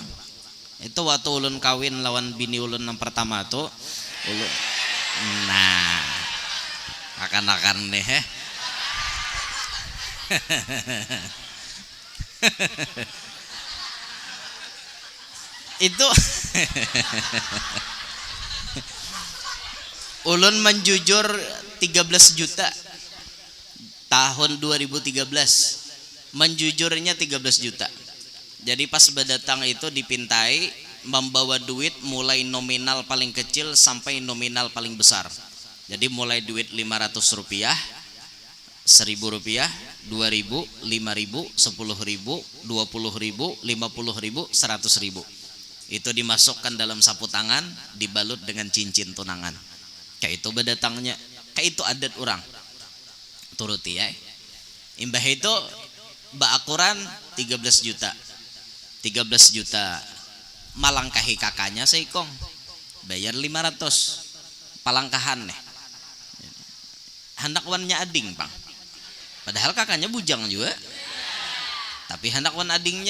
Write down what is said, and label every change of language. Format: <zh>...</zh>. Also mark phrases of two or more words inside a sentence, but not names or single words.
<bjn>Itu waktu ulun kawin lawan bini ulun yang pertama tuh ulun, nah akan-akan nih itu ulun menjujur 13 juta tahun 2013, menjujurnya 13 juta.</bjn> <id>Jadi pas berdatang itu dipintai membawa duit mulai nominal paling kecil sampai nominal paling besar. Jadi mulai duit 500 rupiah, 1000 rupiah, 2000, 5000, 10.000, 20.000, 50.000, 100.000. Itu dimasukkan dalam sapu tangan, dibalut dengan cincin tunangan.</id> <bjn>Kayak itu berdatangnya, kayak itu adat orang. Turuti ya. Imbah itu baakuran 13 juta. 13 juta malangkahi kakaknya seikong bayar 500 palangkahan nih hendak wannya ading pang, padahal kakaknya bujang juga tapi hendak wan adingnya.</bjn>